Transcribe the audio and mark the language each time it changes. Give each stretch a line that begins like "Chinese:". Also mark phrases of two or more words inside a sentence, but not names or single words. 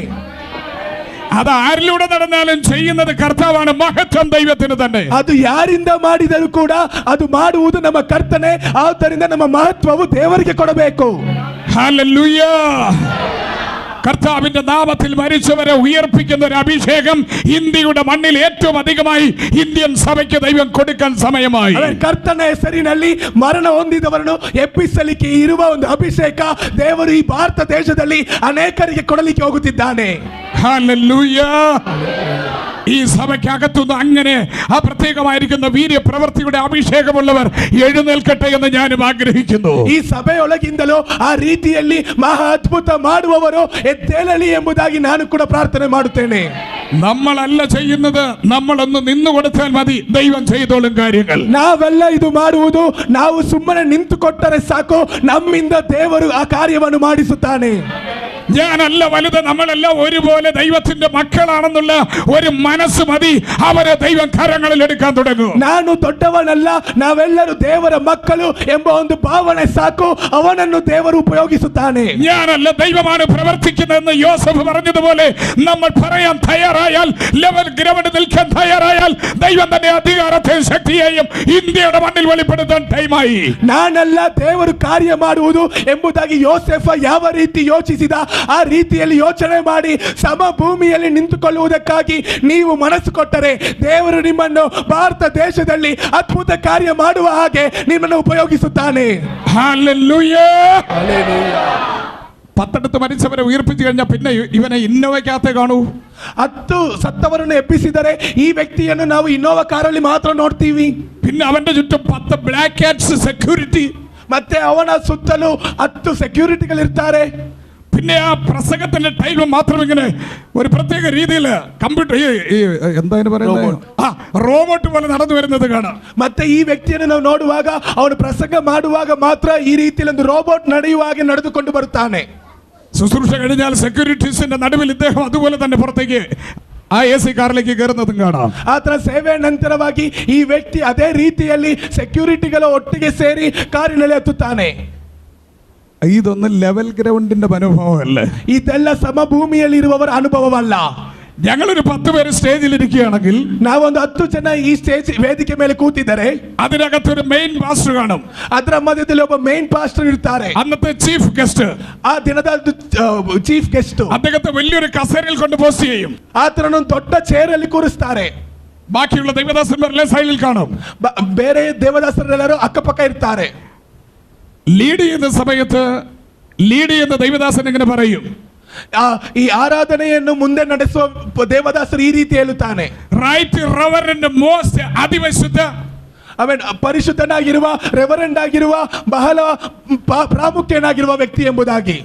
Malayalam: അത് ആരിലൂടെ നടന്നാലും ചെയ്യുന്നത് കർത്താവാണ്. മഹത്വം ദൈവത്തിന് തന്നെ.
Kannada: ಅದು ಯಾರಿಂದ ಮಾಡಿದರೂ ಕೂಡ ಅದು ಮಾಡುವುದು ನಮ್ಮ ಕರ್ತನೆ. ಆದ್ದರಿಂದ ನಮ್ಮ ಮಹತ್ವವು ದೇವರಿಗೆ ಕೊಡಬೇಕು.
Malayalam: ഹല്ലേലൂയ. കർത്താവിന്റെ നാമത്തിൽ മരിച്ചവരെ ഉയർപ്പിക്കുന്ന ഒരു അഭിഷേകം ഇന്ത്യയുടെ മണ്ണിൽ ഏറ്റവും അധികമായി ഇന്ത്യൻ സഭയ്ക്ക് ദൈവം കൊടുക്കാൻ സമയമായി.
Kannada: ಕರ್ತನ ಹೆಸರಿನಲ್ಲಿ ಮರಣ ಹೊಂದಿದವರನ್ನು ಎಬ್ಬಿಸಲಿಕ್ಕೆ ಇರುವ ಒಂದು ಅಭಿಷೇಕ ದೇವರು ಈ ಭಾರತ ದೇಶದಲ್ಲಿ ಅನೇಕರಿಗೆ ಕೊಡಲಿಕ್ಕೆ ಹೋಗುತ್ತಿದ್ದಾನೆ.
Malayalam: ഹല്ലേലൂയ. ഈ സഭയ്ക്കകത്തുനിന്ന് അങ്ങനെ ആ പ്രത്യേകമായിരിക്കുന്ന വീര്യപ്രവൃത്തിയുടെ അഭിഷേകമുള്ളവർ എഴുന്നേൽക്കട്ടെ എന്ന് ഞാനും ആഗ്രഹിക്കുന്നു.
Kannada: ಈ ಸಭೆಯೊಳಗಿಂದಲೂ ಆ ರೀತಿಯಲ್ಲಿ ಮಹಾ ಅದ್ಭುತ ಮಾಡುವವರು ಎದ್ದೇಳಲಿ ಎಂಬುದಾಗಿ ನಾನು ಕೂಡ ಪ್ರಾರ್ಥನೆ ಮಾಡುತ್ತೇನೆ.
Malayalam: നമ്മളല്ല ചെയ്യുന്നത്, നമ്മളൊന്ന് നിന്നു കൊടുത്താൽ മതി, ദൈവം ചെയ്തോളും കാര്യങ്ങൾ.
Kannada: ನಾವೆಲ್ಲ ಇದು ಮಾಡುವುದು, ನಾವು ಸುಮ್ಮನೆ ನಿಂತುಕೊಟ್ಟರೆ ಸಾಕು, ನಮ್ಮಿಂದ ದೇವರು ಆ ಕಾರ್ಯವನ್ನು ಮಾಡಿಸುತ್ತಾನೆ.
Malayalam: ഞാനല്ല വലുത്, നമ്മളെല്ലാം ഒരുപോലെ ദൈവത്തിന്റെ മക്കളാണെന്നുള്ള ഒരു മനസ്സ് മതി അവരെ ദൈവം കരങ്ങളിൽ എടുക്കാൻ തുടങ്ങും.
Kannada: ನಾನು ದೊಡ್ಡವನಲ್ಲ, ನಾವೆಲ್ಲರೂ ದೇವರ ಮಕ್ಕಳು ಎಂಬ ಒಂದು ಭಾವನೆ ಸಾಕು, ಅವನನ್ನು ದೇವರು ಉಪಯೋಗಿಸುತ್ತಾನೆ.
Malayalam: ഞാനല്ല ദൈവമാണ് പ്രവർത്തിക്കുന്നതെന്ന് യോസഫ് പറഞ്ഞതുപോലെ നമ്മൾ പറയാൻ തയ്യാറായാൽ,
English: level ground
Malayalam: നിൽക്കാൻ തയ്യാറായാൽ ദൈവം തന്നെ അധികാരത്തെയും ശക്തിയെയും ഇന്ത്യയുടെ മണ്ണിൽ വെളിപ്പെടുത്താൻ ടൈമായി.
Kannada: ನಾನಲ್ಲ ದೇವರು ಕಾರ್ಯ ಮಾಡುವುದು ಎಂಬುದಾಗಿ ಯೋಸೆಫ ಯಾವ ರೀತಿ ಯೋಚಿಸಿದ ಆ ರೀತಿಯಲ್ಲಿ ಯೋಚನೆ ಮಾಡಿ ಸಮ ಭೂಮಿಯಲ್ಲಿ ನಿಂತುಕೊಳ್ಳುವುದಕ್ಕಾಗಿ ನೀವು ಮನಸ್ಸು ಕೊಟ್ಟರೆ ದೇವರು ನಿಮ್ಮನ್ನು ಭಾರತ ದೇಶದಲ್ಲಿ ಅದ್ಭುತ ಕಾರ್ಯ ಮಾಡುವ ಹಾಗೆ ನಿಮ್ಮನ್ನು ಉಪಯೋಗಿಸುತ್ತಾನೆ.
Malayalam: ഹല്ലേലൂയ. പത്തെടുത്ത് മരിച്ചവരെ ഉയർപ്പിച്ചു കഴിഞ്ഞാൽ പിന്നെ ഇവനെ ഇന്നോവയ്ക്കകത്തേ കാണൂ.
Kannada: 10 ಸತ್ತವರನ್ನು ಎಬ್ಬಿಸಿದರೆ ಈ ವ್ಯಕ್ತಿಯನ್ನು ನಾವು ಇನ್ನೋವಾ ಕಾರಲ್ಲಿ ಮಾತ್ರ ನೋಡ್ತೀವಿ.
Malayalam: പിന്നെ അവന്റെ ചുറ്റും 10
English: black cats security,
Kannada: ಮತ್ತೆ ಅವನ ಸುತ್ತಲೂ 10 ಸೆಕ್ಯೂರಿಟಿಗಳಿರ್ತಾರೆ.
Malayalam: പിന്നെ ആ പ്രസംഗത്തിന്റെ ടൈം മാത്രം ഇങ്ങനെ ഒരു പ്രത്യേക രീതിയിൽ കമ്പ്യൂട്ടർ എന്തായാലും പറയുന്നത് റോബോട്ട് പോലെ നടന്നു വരുന്നത് കാണാം.
Kannada: ಮತ್ತೆ ಈ ವ್ಯಕ್ತಿಯನ್ನು ನಾವು ನೋಡುವಾಗ ಅವನು ಪ್ರಸಂಗ ಮಾಡುವಾಗ ಮಾತ್ರ ಈ ರೀತಿಯಲ್ಲಿ ಒಂದು ರೋಬೋಟ್ ನಡೆಯುವ ಹಾಗೆ ನಡೆದುಕೊಂಡು ಬರುತ್ತಾನೆ.
Malayalam: ശുശ്രൂഷ കഴിഞ്ഞാൽ സെക്യൂരിറ്റീസിന്റെ നടുവിൽ ഇദ്ദേഹം അതുപോലെ തന്നെ പുറത്തേക്ക് ആ AC കാറിലേക്ക് കയറുന്നതും കാണാം.
Kannada: ಆತನ ಸೇವೆ ನಂತರವಾಗಿ ಈ ವ್ಯಕ್ತಿ ಅದೇ ರೀತಿಯಲ್ಲಿ ಸೆಕ್ಯೂರಿಟಿಗಳ ಒಟ್ಟಿಗೆ ಸೇರಿ ಕಾರಿನಲ್ಲಿ ಹತ್ತುತ್ತಾನೆ.
Malayalam: ഇതൊന്നും
English: level groundinte
Malayalam: അനുഭവമല്ല.
Kannada: ಇದೆಲ್ಲ ಸಮಭೂಮಿಯಲ್ಲಿ ಇರುವವರ ಅನುಭವವಲ್ಲ.
Malayalam: ഞങ്ങളൊരു 10 പേര് സ്റ്റേജിൽ ഇരിക്കുകയാണെങ്കിൽ
Kannada: ನಾವೊಂದು 10 ಜನ ಈ ಸ್ಟೇಜ್ ವೇದಿಕೆ ಮೇಲೆ ಕೂತಿದ್ದಾರೆ.
Malayalam: അതിനകത്തൊരു
English: main pastor
Malayalam: കാണും.
Kannada: ಅದರ ಮಧ್ಯದಲ್ಲಿ ಒಬ್ಬ
English: main pastor
Kannada: ಇರ್ತಾರೆ.
English: അന്നത്തെ chief guest ಆ ದಿನದ chief guest
Malayalam: അദ്ദേഹത്തെ വലിയൊരു കസേരയിൽ കൊണ്ട് പോസ്റ്റ് ചെയ്യും.
Kannada: ಆತನನ್ನು ದೊಡ್ಡ ಚೇರ್ ಅಲ್ಲಿ ಕೂರಿಸ್ತಾರೆ.
Malayalam: ബാക്കിയുള്ള ദൈവദാസന്മാരെല്ലാം സൈഡിൽ കാണും.
Kannada: ಬೇರೆ ದೇವದಾಸರೆಲ್ಲರೂ ಅಕ್ಕಪಕ್ಕ ಇರ್ತಾರೆ.
Malayalam: ലീഡ് ചെയ്യുന്ന സമയത്ത് ലീഡ് ചെയ്യുന്ന ദൈവദാസൻ ഇങ്ങനെ പറയും,
Kannada: ಈ ಆರಾಧನೆಯನ್ನು ಮುಂದೆ ನಡೆಸುವ ದೇವದಾಸರು ಈ ರೀತಿ ಹೇಳುತ್ತಾನೆ,
English: Right Reverend Most അതിവിശുദ്ധ
Kannada: ಅವನ್ ಪರಿಶುದ್ಧನಾಗಿರುವ ರೆವರೆಂಡ್ ಆಗಿರುವ ಬಹಳ ಪ್ರಾಮುಖ್ಯನಾಗಿರುವ ವ್ಯಕ್ತಿ ಎಂಬುದಾಗಿ.